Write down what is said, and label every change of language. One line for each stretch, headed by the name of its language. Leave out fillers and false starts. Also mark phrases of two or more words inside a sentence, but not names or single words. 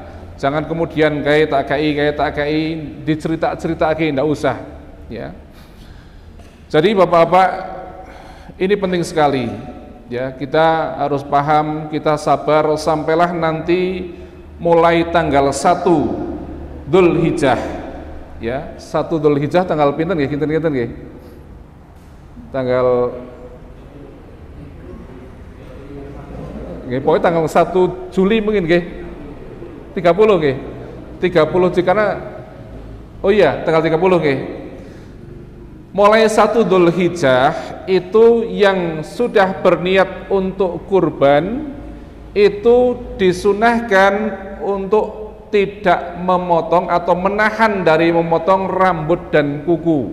Indonesian: Jangan kemudian kayak
Javanese: tak kai dicerita-ceritake, ndak usah,
Indonesian: ya. Jadi Bapak-bapak, ini penting sekali. Ya, kita harus paham, kita sabar sampailah nanti mulai tanggal 1 Dzulhijjah.
Javanese: Ya, 1 Dzulhijjah tanggal pinten nggih? Kinten-kinten nggih? tanggal nggih pokoke tanggal 1 Juli mungkin nggih. 30 nggih.
Indonesian: 30 karena oh iya, tanggal 30 nggih. Mulai 1 Dzulhijjah itu yang sudah berniat untuk kurban itu disunahkan untuk tidak memotong atau menahan dari memotong rambut dan kuku.